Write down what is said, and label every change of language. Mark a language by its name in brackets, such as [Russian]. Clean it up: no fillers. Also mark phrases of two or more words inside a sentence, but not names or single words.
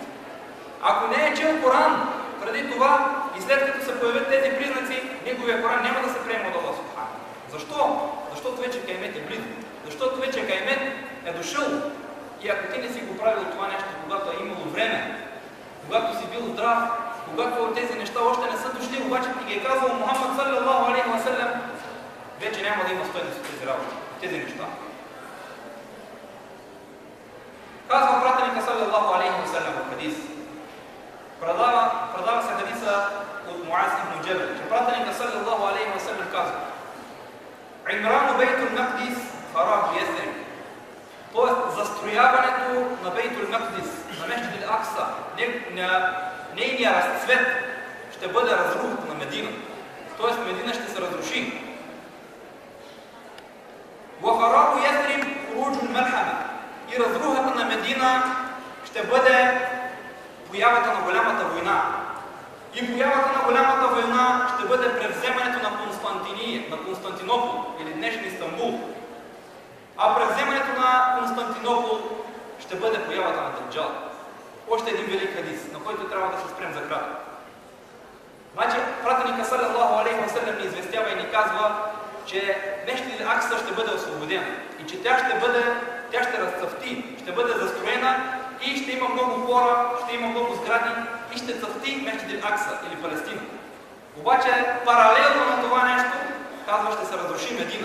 [Bulgarian] Ако не е чел Коран преди това и след като се появят тези признаци, неговия Коран няма да се приема от Аллах субханаху. Защо? Защото вече каймет е близо. Защото вече каймет е дошъл. И ако ти не си го правил това нещо, когато е имало време, когато си бил здрав, когато тези неща още не са дошли, обаче ти ги е казал Мухаммад [Arabic] صلى الله عليه وسلم, [Bulgarian] вече няма да има стойност в тези работи, тези неща. Казва пратеника [Arabic] صلى الله عليه وسلم [Bulgarian] в хадис. Предава се хадиса от Муаз ибн Джабел, че пратеника [Arabic] صلى الله عليه وسلم [Bulgarian] казва: [Arabic] عمران بيت المقدس خراب يثرب. [Bulgarian] Тоест, застрояването на Бейтул Мақдис, на Месджид ал-Акса, нейният разцвет ще бъде разрухата на Медина. Тоест, Медина ще се разруши. [Arabic] وخراب يثرب خروج الملحمة. [Bulgarian] И разрухата на Медина ще бъде появата на голямата война. И появата на голямата война ще бъде превземането на Константинопол или днешния Истанбул. А превземането на Константинопол ще бъде появата на Даджал. Още един велик хадис, на който трябва да се спрем за кратко. Значи, пратеника [Arabic] صلى الله عليه وسلم [Bulgarian] ни известява и ни казва, че Месджид ал-Акса ще бъде освободена и че тя ще разцъфти, ще бъде застроена и ще има много хора, ще има много сгради и ще цъфти Мехдил Акса или Палестина. Обаче паралелно на това нещо, казва, ще се разруши Медина.